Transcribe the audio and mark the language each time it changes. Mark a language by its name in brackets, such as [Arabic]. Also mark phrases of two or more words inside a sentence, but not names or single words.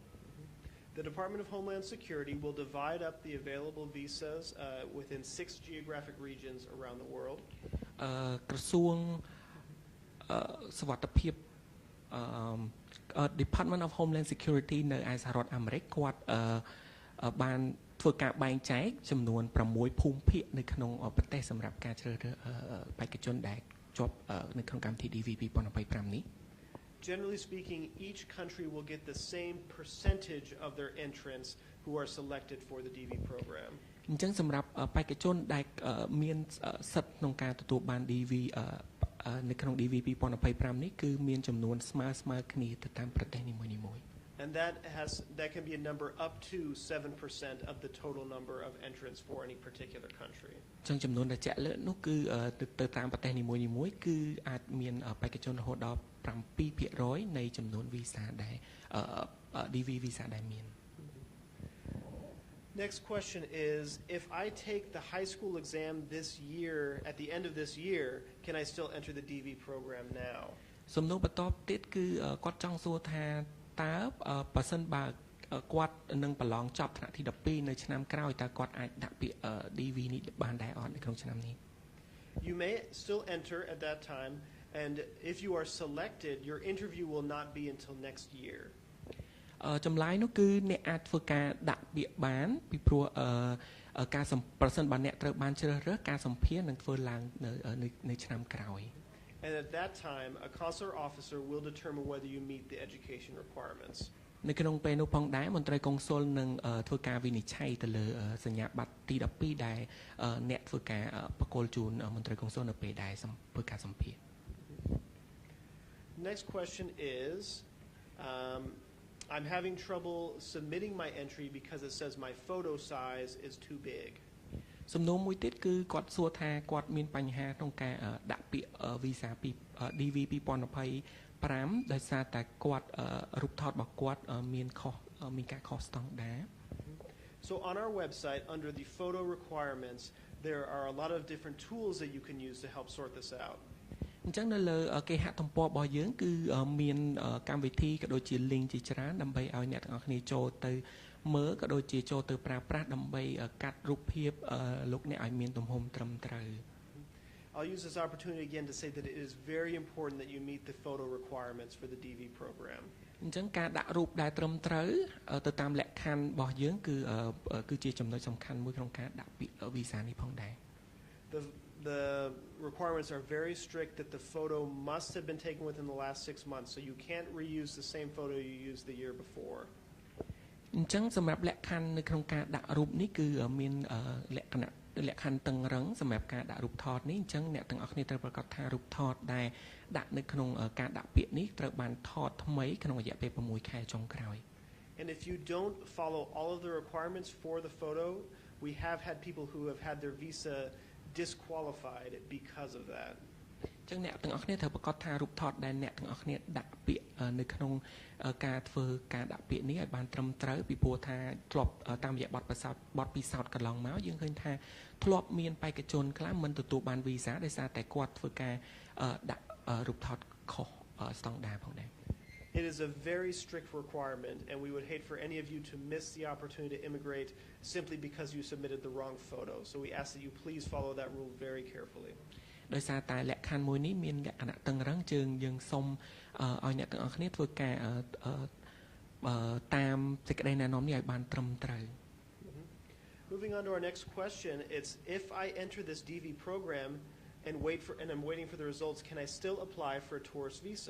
[English] The Department of Homeland Security will divide up the available visas within 6 geographic regions around the world. [Khmer] ក្រសួងសុវត្ថិភាព Department of Homeland Security នៅឯសហរដ្ឋអាមេរិកគាត់បានធ្វើការបែងចែកចំនួន6ភូមិភាគនៅក្នុងប្រទេសសម្រាប់ការជ្រើសរើសបេក្ខជនដែលជាប់នៅក្នុងកម្មវិធី DV 2025នេះ [English] Generally speaking, each country will get the same percentage of their entrants who are selected for the DV program. [Khmer] អញ្ចឹងសម្រាប់បេក្ខជនដែលមានសិទ្ធិក្នុងការទទួលបាន DV នៅក្នុង DV 2025នេះគឺមានចំនួនស្មើគ្នាទៅតាមប្រទេសនីមួយៗ [English] And that can be a number up to 7% of the total number of entrants for any particular country. [Khmer] អញ្ចឹងចំនួនដែលជាក់លាក់នោះគឺទៅតាមប្រទេសនីមួយៗគឺអាចមានបេក្ខជនរហូតដល់ 7% នៃចំនួន visa ដែល DV visa ដែលមាន [English] Next question is, if I take the high school exam this year, at the end of this year, can I still enter the DV program now? [Khmer] សំណួរបន្តទៀតគឺគាត់ចង់សួរថាតើបើសិនបើគាត់នឹងប្រឡងចប់ថ្នាក់ទី12នៅឆ្នាំក្រោយតើគាត់អាចដាក់ពាក្យ DV នេះបានដែរអត់នៅក្នុងឆ្នាំនេះ [English] You may still enter at that time, and if you are selected, your interview will not be until next year. [Khmer] ចម្លើយនោះគឺអ្នកអាចធ្វើការដាក់ពាក្យបានពីព្រោះការប្រសិនបើអ្នកត្រូវបានជ្រើសរើសការសម្ភាសន៍នឹងធ្វើឡើងនៅឆ្នាំក្រោយ [English] And at that time, a consular officer will determine whether you meet the education requirements. [Khmer] នៅក្នុងពេលនោះផងដែរមន្ត្រីកុងស៊ុលនឹងធ្វើការវិនិច្ឆ័យទៅលើសញ្ញាបត្រទី12ដែលអ្នកធ្វើការបកគលជូនមន្ត្រីកុងស៊ុលនៅពេលដែលធ្វើការសម្ភាសន៍ [English] Next question is, I'm having trouble submitting my entry because it says my photo size is too big. [Khmer] សំណួរមួយទៀតគឺគាត់សួរថាគាត់មានបញ្ហាក្នុងការដាក់ពាក្យ visa DV 2025ដោយសារតែគាត់រូបថតរបស់គាត់មានការខុសស្តង់ដារ [English] So on our website under the photo requirements there are a lot of different tools that you can use to help sort this out. [Khmer] អញ្ចឹងនៅលើគេហទំព័ររបស់យើងគឺមានកម្មវិធីក៏ដូចជា link ជាច្រើនដើម្បីឲ្យអ្នកទាំងអស់គ្នាចូលទៅមើលក៏ដូចជាចូលទៅប្រើប្រាស់ដើម្បីកាត់រូបភាពលោកអ្នកឲ្យមានទំហំត្រឹមត្រូវ [English] I'll use this opportunity again to say that it is very important that you meet the photo requirements for the DV program. [Khmer] អញ្ចឹងការដាក់រូបដែលត្រឹមត្រូវទៅតាមលក្ខខណ្ឌរបស់យើងគឺជាចំណុចសំខាន់មួយក្នុងការដាក់ពាក្យ visa នេះផងដែរ [English] The requirements are very strict that the photo must have been taken within the last 6 months, so you can't reuse the same photo you used the year before. [Khmer] អញ្ចឹងសម្រាប់លក្ខខណ្ឌនៅក្នុងការដាក់រូបនេះគឺមានលក្ខខណ្ឌតឹងរឹងសម្រាប់ការដាក់រូបថតនេះអញ្ចឹងអ្នកទាំងអស់គ្នាត្រូវប្រកាសថារូបថតដែលដាក់នៅក្នុងការដាក់ពាក្យនេះត្រូវបានថតថ្មីក្នុងរយៈពេល6ខែចុងក្រោយ [English] And if you don't follow all of the requirements for the photo, we have had people who have had their visa disqualified because of that. [Khmer] អញ្ចឹងអ្នកទាំងអស់គ្នាត្រូវប្រកាសថារូបថតដែលអ្នកទាំងអស់គ្នាដាក់ពាក្យនៅក្នុងការធ្វើការដាក់ពាក្យនេះឲ្យបានត្រឹមត្រូវពីព្រោះថាធ្លាប់តាមរយៈបទពិសោធន៍កន្លងមកយើងឃើញថាធ្លាប់មានបេក្ខជនខ្លះមិនទទួលបានវីសាដោយសារតែគាត់ធ្វើការដាក់រូបថតខុសស្តង់ដារផងដែរ [English] It is a very strict requirement, and we would hate for any of you to miss the opportunity to immigrate simply because you submitted the wrong photo. So we ask that you please follow that rule very carefully. [Khmer] ដោយសារតែលក្ខខណ្ឌមួយនេះមានលក្ខណៈតឹងរ៉ឹងយើងសូមឲ្យអ្នកទាំងអស់គ្នាធ្វើការតាមសេចក្តីណែនាំនេះឲ្យបានត្រឹមត្រូវ [English] Moving on to our next question, it's if I enter this DV program and I'm waiting for the results, can I still apply for a tourist visa?